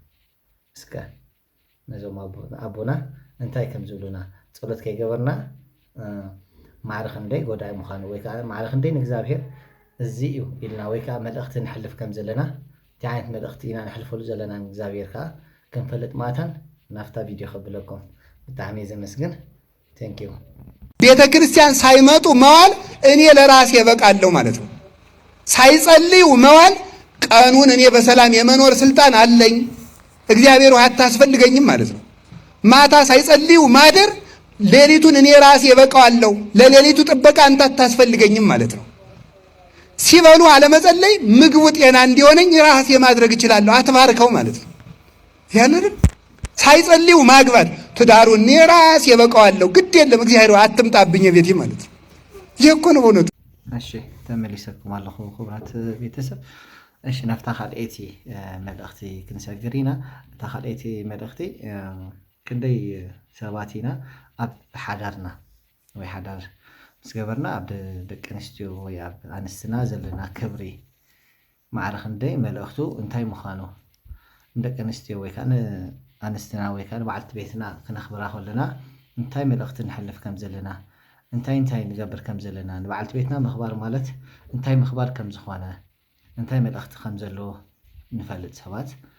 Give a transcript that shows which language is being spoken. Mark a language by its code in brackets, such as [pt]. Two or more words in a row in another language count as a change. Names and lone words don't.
[ti] እስከ ነዞም ኣቦና እንታይ ከም ዝብሉና ጸሎት ከይገበርና ማዕረ ክንደይ ጎዳኢ ምዃኑ ወይ ከዓ ማዕረ ክንደይ ንእግዚአብሔር እዚ እዩ ኢልና ወይ ከዓ መልእኽቲ ንሕልፍ ከም ዘለና እቲ ዓይነት መልእኽቲ ኢና ንሕልፈሉ ዘለና ንእግዚአብሔር ከዓ ክንፈልጥ ማታን ናፍታ ቪድዮ ከብለኩም ብጣዕሚ ዘመስግን። ቴንኪዩ። [am] ቤተ ክርስቲያን ሳይመጡ መዋል እኔ ለራሴ እበቃለሁ ማለት ነው። ሳይጸልዩ መዋል ቀኑን እኔ በሰላም የመኖር ስልጣን አለኝ፣ እግዚአብሔር አታስፈልገኝም ማለት ነው። ማታ ሳይጸልዩ ማደር ሌሊቱን እኔ ራሴ እበቃለሁ፣ ለሌሊቱ ጥበቃ አንተ አታስፈልገኝም ማለት ነው። ሲበሉ አለመጸለይ ምግቡ ጤና እንዲሆነኝ ራሴ ማድረግ እችላለሁ፣ አትባርከው ማለት ነው። ያንን ሳይጸልዩ ማግባት ትዳሩን እኔ ራሴ እበቃለሁ፣ ግድ የለም እግዚአብሔር አትምጣብኝ ቤቴ ማለት ነው። ይሄ እኮ ነው በእውነቱ። [ti] እሺ ተመልሰኩም ኣለኹ ክቡራት ቤተሰብ። እሺ ናፍታ ካልአይቲ መልእኽቲ ክንሰግር ኢና። እታ ካልአይቲ መልእኽቲ ክንደይ ሰባት ኢና ኣብ ሓዳርና ወይ ሓዳር ምስ ገበርና ኣብ ደቂ ኣንስትዮ ወይ ኣብ ኣንስትና ዘለና ክብሪ ማዕረ ክንደይ መልእኽቱ እንታይ ምዃኑ ደቂ ኣንስትዮ ወይ ከዓ ኣንስትና ወይ ከዓ በዓልቲ ቤትና ክነኽብራ ከለና እንታይ መልእኽቲ ንሕልፍ ከም ዘለና እንታይ ንገብር ከም ዘለና ንበዓልቲ ቤትና ምኽባር ማለት እንታይ ምኽባር ከም ዝኾነ እንታይ መልእኽቲ ከም ዘለዎ ንፈልጥ ሰባት